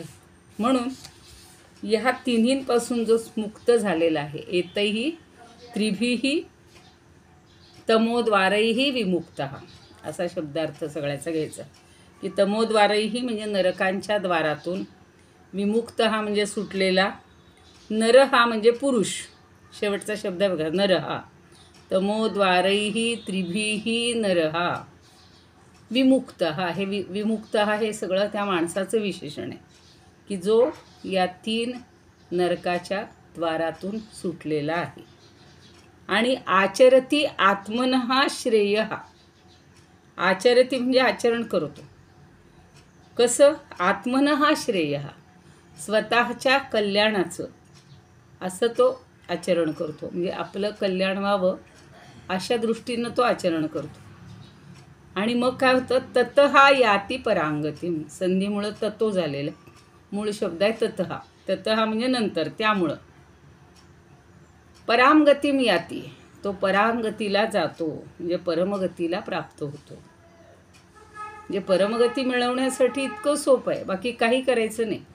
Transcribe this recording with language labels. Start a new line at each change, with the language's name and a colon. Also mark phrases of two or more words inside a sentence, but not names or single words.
Marathi: म्हणून ह्या 3पासून जो मुक्त झालेला आहे,
Sanskrit: एतैहि त्रिभिहि तमोद्वारैहि विमुक्तः,
Marathi: असा शब्दार्थ सगळ्याचा घ्यायचा की तमोद्वारैहि म्हणजे नरकांच्या द्वारातून, विमुक्तः म्हणजे सुटलेला, नरहा म्हणजे पुरुष, शेवटचा शब्द आहे बघा, नरहा.
Sanskrit: तमोद्वारैहि त्रिभिहि नरहा विमुक्तः.
Marathi: हे विमुक्तः हे सगळं त्या माणसाचं विशेषण आहे की जो या 3 नरकाच्या द्वारातून सुटलेला आहे.
Sanskrit: आणि आचरती आत्मनः श्रेयः.
Marathi: आचरती म्हणजे आचरण करतो. कसं?
Sanskrit: आत्मनः श्रेयः,
Marathi: स्वतःच्या कल्याणाचं असं तो आचरण करतो. म्हणजे आपलं कल्याण व्हावं अशा दृष्टीनं तो आचरण करतो. आणि मग काय होतं?
Sanskrit: ततः याती परांगतीम,
Marathi: संधीमुळं ततो झालेलं मूळ शब्द आहे ततः. ततः म्हणजे नंतर, त्यामुळं.
Sanskrit: परांगतीम याती,
Marathi: तो परांगतीला जातो म्हणजे परमगतीला प्राप्त होतो. म्हणजे परमगती मिळवण्यासाठी इतकं सोपं आहे, बाकी काही करायचं नाही.